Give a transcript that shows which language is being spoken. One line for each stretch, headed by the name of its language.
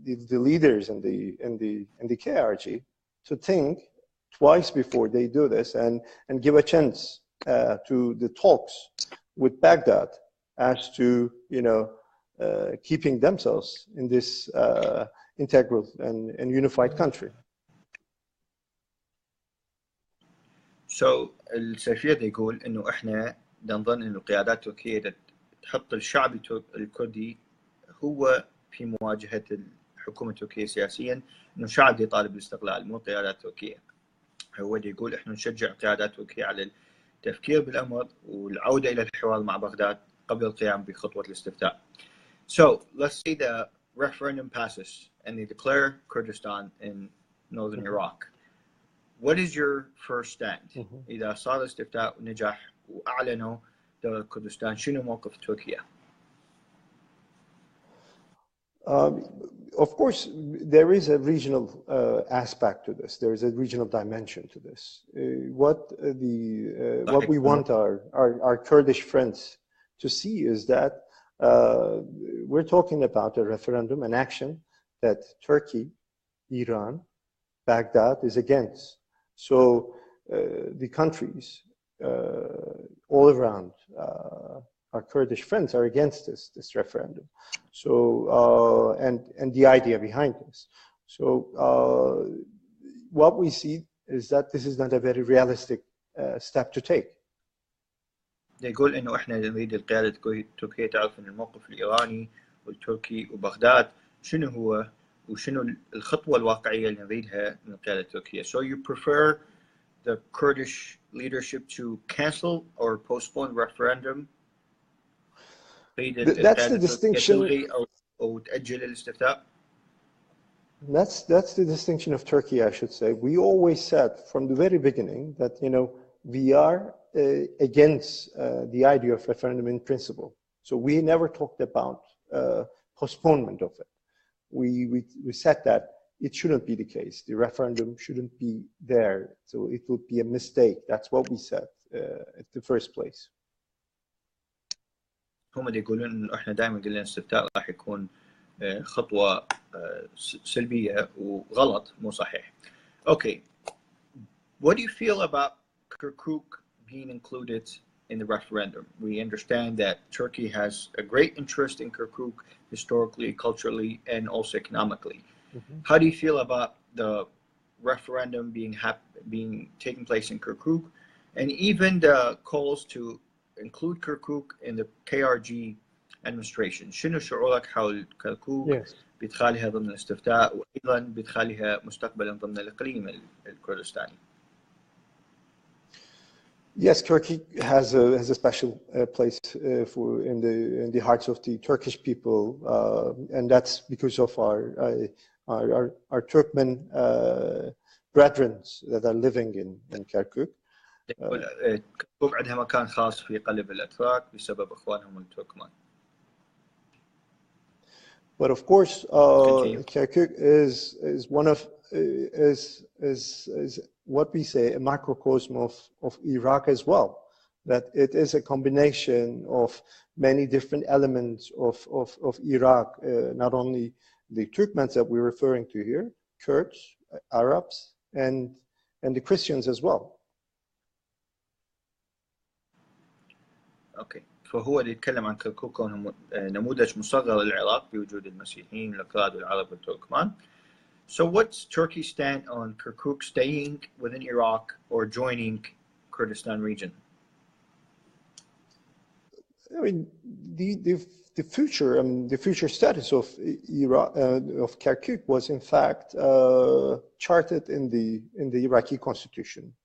English: leaders in the KRG to think twice before they do this, and give a chance to the talks with Baghdad as to, you know, keeping themselves in this integral and unified country.
Arabic: So السفير يقول إنه إحنا نظن إنه قيادات تركيا تحط الشعب الكردي هو في مواجهة الحكومة التركية سياسيا، إنه شعب يطالب بالاستقلال مو قيادات تركية. هو يقول إحنا نشجع قيادات تركيا على التفكير بالأمر والعودة إلى الحوار مع بغداد قبل القيام بخطوة الاستفتاء.
English: So let's say the referendum passes and they declare Kurdistan in northern Iraq. What is your first stand?
Arabic: إذا صار الاستفتاء ونجح وأعلنوا دولة كردستان، شنو موقف تركيا؟
English: Of course, there is a regional aspect to this. There is a regional dimension to this. What we want our Kurdish friends to see is that we're talking about a referendum, an action that Turkey, Iran, Baghdad is against. So the countries all around our Kurdish friends are against this referendum. So and the idea behind this. So what we see is that this is not a very realistic step to take.
Arabic: يقول إنه إحنا نريد القيادة التركية تعرف إن الموقف الإيراني والتركي وبغداد شنو هو وشنو الخطوة الواقعية اللي نريدها من القيادة التركية.
English: So you prefer the Kurdish leadership to cancel or postpone the referendum? That's the distinction.
Arabic: أو تأجل الاستفتاء.
English: That's the distinction of Turkey, I should say. We always said from the very beginning that, you know, we are against the idea of referendum in principle. So we never talked about postponement of it. We said that it shouldn't be the case. The referendum shouldn't be there. So it would be a mistake. That's what we said at the first place.
Arabic: هم يقولون إنه إحنا دائما قلنا الاستفتاء راح يكون خطوة سلبية وغلط مو صحيح.
English: Okay, what do you feel about Kirkuk being included in the referendum? We understand that Turkey has a great interest in Kirkuk historically, culturally, and also economically. How do you feel about the referendum being taking place in Kirkuk, and even the calls to include Kirkuk in the KRG administration?
Arabic: شنو شعورك حول كركوك بإدخالها ضمن الاستفتاء وأيضا بإدخالها مستقبلا ضمن الإقليم الكردستاني؟
English: Yes, Turkey has a special place in the hearts of the Turkish people, and that's because of our Turkmen brethren that are living in Kirkuk.
Arabic: كركوك عندها مكان خاص في قلب الأتراك بسبب إخوانهم التركمان.
English: But of course, Kirkuk is one of is what we say a microcosm of Iraq as well. That it is a combination of many different elements of Iraq, not only the Turkmens that we're referring to here, Kurds, Arabs, and the Christians as well.
Arabic: اوكي، فهو اللي يتكلم عن كركوك كونه نموذج مصغر للعراق بوجود المسيحيين الأكراد والعرب والتركمان.
English: So what's Turkey's stand on Kirkuk staying within Iraq or joining Kurdistan region? I mean, the future status of Iraq of Kirkuk was in fact charted in the Iraqi constitution.